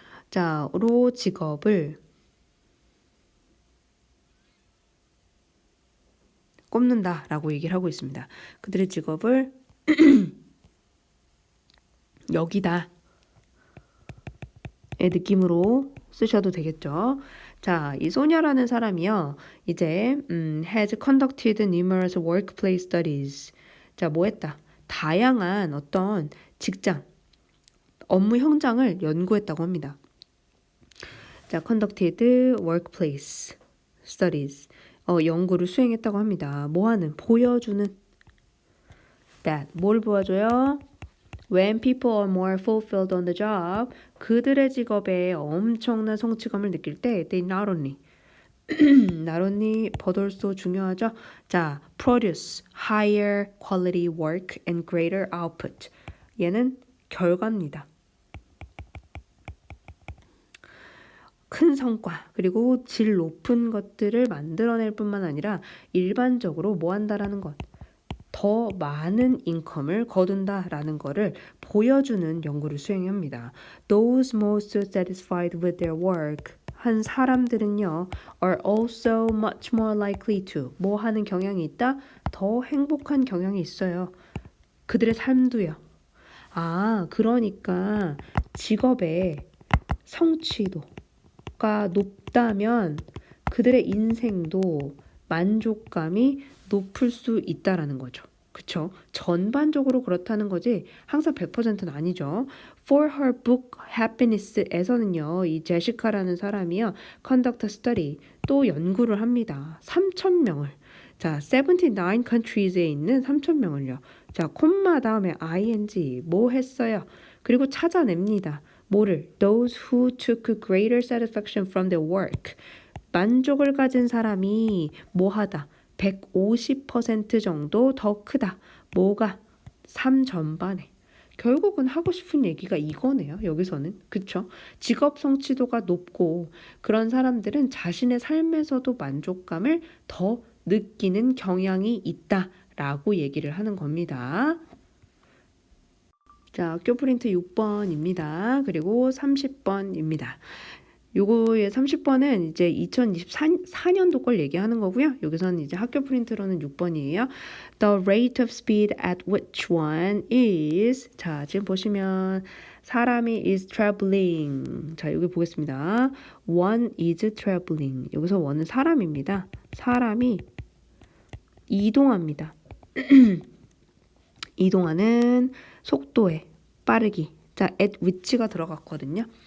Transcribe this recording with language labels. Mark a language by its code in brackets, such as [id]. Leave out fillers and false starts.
[ko] 자, 로 직업을 꼽는다라고 얘기를 하고 있습니다. 그들의 직업을 여기다의 느낌으로 쓰셔도 되겠죠. 자, 이 소녀라는 사람이요. [en] 이제 has conducted numerous workplace studies. [ko] 자, 뭐 했다? 다양한 어떤 직장, 업무 현장을 연구했다고 합니다. [en] 자, conducted workplace studies. [ko] 연구를 수행했다고 합니다. 뭐 하는? 보여주는. that. 뭘 보여줘요? [en] When people are more fulfilled on the job, [ko] 그들의 직업에 엄청난 성취감을 느낄 때 [en] they not only but also [ko] 중요하죠. [en] 자, produce higher quality work and greater output. [ko] 얘는 결과입니다. 큰 성과 그리고 질 높은 것들을 만들어낼 뿐만 아니라 일반적으로 뭐 한다라는 것, 더 많은 인컴을 거둔다라는 거를 보여주는 연구를 수행합니다. [en] Those most satisfied with their work [ko] 한 사람들은요 [en] are also much more likely to [ko] 뭐 하는 경향이 있다? 더 행복한 경향이 있어요. 그들의 삶도요. 아, 그러니까 직업의 성취도가 높다면 그들의 인생도 만족감이 높을 수 있다라는 거죠. 그쵸? 전반적으로 그렇다는 거지 항상 100%는 아니죠. [en] For her book Happiness에서는요. [ko] 이 제시카라는 사람이요. [en] Conduct a study, [ko] 또 연구를 합니다. 3,000명을. 자, 79 countries에 있는 3,000명을요. 자, 콤마 다음에 ing 뭐 했어요? 그리고 찾아냅니다. 뭐를? [en] Those who took greater satisfaction from their work. [ko] 만족을 가진 사람이 뭐 하다? 150% 정도 더 크다. 뭐가? 삶 전반에. 결국은 하고 싶은 얘기가 이거네요. 여기서는. 그쵸? 직업 성취도가 높고 그런 사람들은 자신의 삶에서도 만족감을 더 느끼는 경향이 있다라고 얘기를 하는 겁니다. 자, 학교 프린트 6번입니다. 그리고 30번입니다. 요거의 30번은 이제 2024년도 걸 얘기하는 거고요. 여기서는 이제 학교 프린트로는 6번이에요. [en] The rate of speed at which one is, [ko] 자, 지금 보시면 사람이 [en] is traveling. [ko] 자, 여기 보겠습니다. [en] One is traveling. [ko] 여기서 one은 사람입니다. 사람이 이동합니다. 이동하는 속도에 빠르기. 자, at which가 들어갔거든요.